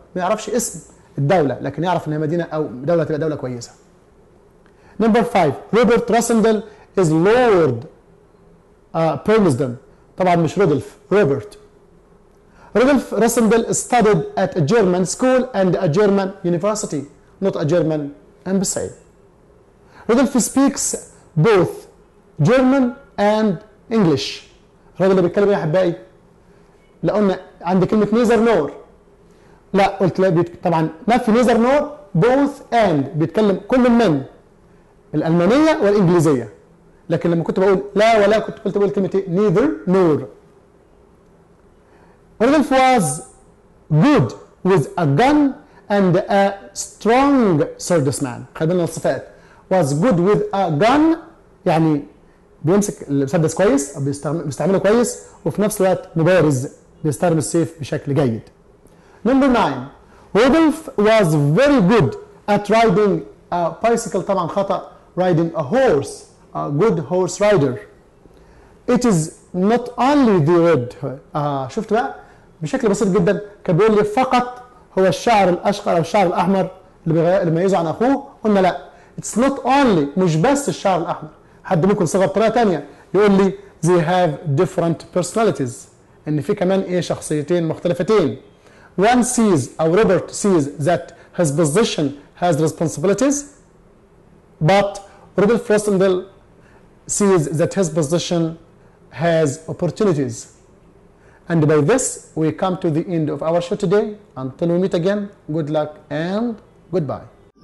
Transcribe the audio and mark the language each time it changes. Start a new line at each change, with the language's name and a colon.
Arabic: ما يعرفش اسم الدولة لكن يعرف انها مدينة او دولة تبقى دولة كويسة.
English: Number 5. Robert Rassendyll is Lord Burlesdon.
Arabic: طبعا مش رودولف، روبرت.
English: Rudolf Rassendyll studied at a German school and a German university, not a German embassy. رودولف speaks both German and English.
Arabic: الراجل اللي بيتكلم ايه يا احبائي؟ لا قلنا عند كلمة نيزر نور. لا قلت لا طبعا نفي نيزر نور both and بيتكلم كل من الألمانية والإنجليزية. لكن لما كنت بقول لا ولا كنت بقول كلمة نيذر نور.
English: Rudolf was good with a gun and a strong swordsman.
Arabic: خلي بالنا الصفات.
English: was good with a gun
Arabic: يعني بيمسك المسدس كويس او بيستعمله كويس وفي نفس الوقت مبارز بيستخدم السيف بشكل جيد.
English: Number 9. Rudolph was very good at riding a bicycle.
Arabic: طبعا خطأ.
English: riding a horse. A good horse rider. It is not only the red.
Arabic: شفت بقى بشكل بسيط جدا كان بيقول لي فقط هو الشعر الاشقر او الشعر الاحمر اللي بيميزه عن اخوه. قلنا لا.
English: It's not only
Arabic: مش بس الشعر الاحمر. حد ممكن صيغه بطريقه ثانيه يقول لي
English: they have different personalities.
Arabic: إن في كمان إيه شخصيتين مختلفتين.
English: One sees أو Robert sees that his position has responsibilities, but Robert Frostenthal sees that his position has opportunities. And by this we come to the end of our show today. Until we meet again, good luck and goodbye.